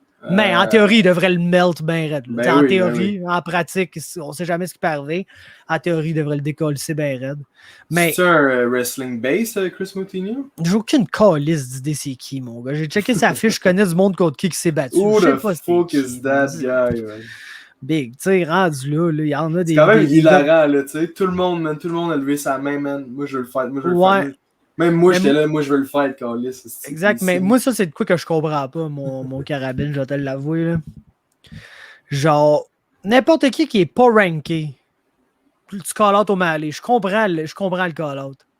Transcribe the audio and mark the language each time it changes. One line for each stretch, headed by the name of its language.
French: Mais en théorie, il devrait le melt bien raide. En théorie, en pratique, on sait jamais ce qui peut arriver. En théorie, il devrait le décoller bien raide. Mais c'est un wrestling base, Chris Moutinho? J'ai aucune calice d'idée c'est qui, mon gars. J'ai checké sa fiche, je connais du monde contre qui s'est battu.
English: Who the fuck is that guy, man?
French: Big, tu sais, rendu là, il y en a des... C'est quand même hilarant, là, tu sais. Tout le monde a levé sa main, man. Moi, je veux le faire. Même moi, j'étais là, moi, je veux le faire, calice. Exact, mais moi, ça, c'est de quoi que je comprends pas, mon carabine, je vais te l'avouer, là. Genre, n'importe qui est pas ranké, tu call-out au O'Malley, je comprends le call-out.